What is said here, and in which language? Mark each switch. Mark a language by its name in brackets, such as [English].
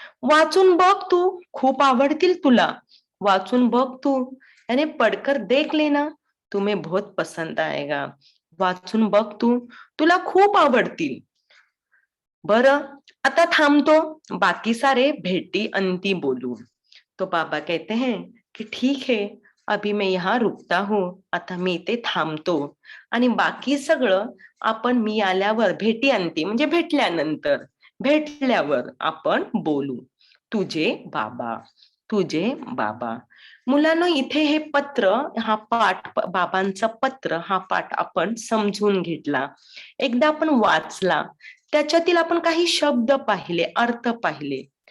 [Marathi] वाचून बघ तू, खूप आवडतील तुला. वाचून बघ तू, [Hindi] याने पढ़कर देख लेना, तुम्हें बहुत पसंद आएगा. [Marathi] वाचून बघ तू, तुला खूप आवडतील. बरं, आता थांबतो, बाकी सारे भेटी अंती बोलू. [Hindi] तो बाबा कहते हैं कि ठीक है, अभी मैं यहाँ रुकता हूँ. [Marathi] आता मी इथे थांबतो आणि बाकी सगळं आपण मी आल्यावर भेटी अंती म्हणजे भेटल्यावर आपण बोलू. तुझे बाबा. मुलांनो, इथे हे पत्र, हा पाठ, बाबांचा पत्र, हा पाठ आपण समजून घेतला, एकदा आपण वाचला, त्याच्यातील आपण काही शब्द पाहिले, अर्थ पाहिले.